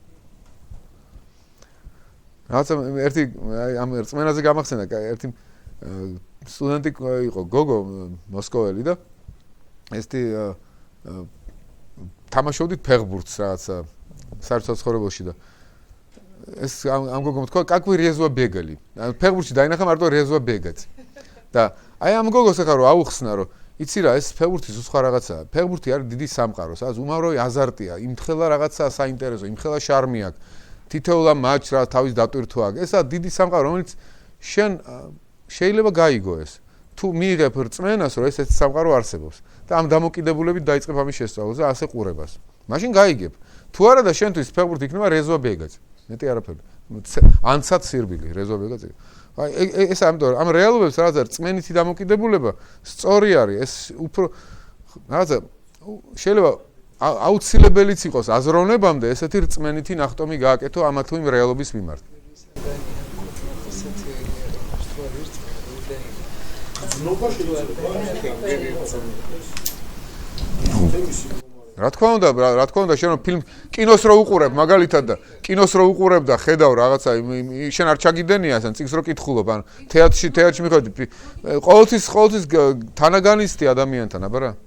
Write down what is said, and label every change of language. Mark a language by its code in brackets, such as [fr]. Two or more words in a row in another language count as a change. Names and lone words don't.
[ka] რაღაცა ერთი ამ რწმენაზე გამახსენდა ერთი სტუდენტი იყო გოგო მოსკოველი და ესეთი თამაშობდით ფეხბურთს რაღაცა საერთო ცხოვრებაში და ეს ამ გოგომ თქვა [ru] как вы резво бегали. [ka] ფეხბურთში დაინახა მარტო [ru] резво бегать. [ka] და აი ამ გოგოს ახლა რომ აუხსნა რომ იცი რა ეს ფეხბურთის უცხო რაღაცაა. ფეხბურთი არის დიდი სამყარო, სადაც უმავრო აზარტია, იმხელა რაღაცა საინტერესო, იმხელა შარმი აქვს. თითოეულ მატჩს რა თავის დატვირთვა აქვს. ესა დიდი სამყარო, რომელიც შენ შეიძლება გაიგო ეს. თუ მიიღებ რწმენას, რომ ესეთი სამყარო არსებობს და ამ დამოკიდებულებით დაიწყებ ამის შესწავლას და ასე ყურებას. მაშინ გაიგებ. თუ არა და შენთვის ფეხბურთი იქნება [ru] резво бегать. [ka] მეტი არაფერი. ანცად სირბილი, [ru] резво бегать. [ka] აი ეს ამიტომ ამ რეალობებს რაღაცა რწმენითი დამოკიდებულება სწორი არის. ეს უფრო რაღაცა შეიძლება აუცილებელიც იყოს აზროვნებამდე ესეთი რწმენითი ნახტომი გააკეთო ამა თუ იმ რეალობის მიმართ. რა თქმა უნდა შენ ფილმ კინოს რო უყურებ მაგალითად და კინოს რო უყურებ და ხედავ რაღაცა შენ არ ჩაგიდენია ასენ წიგნს რო კითხულობ ან თეატრში მიხვედი ყოველთვის თანაგანისტი ადამიანთან აბა რა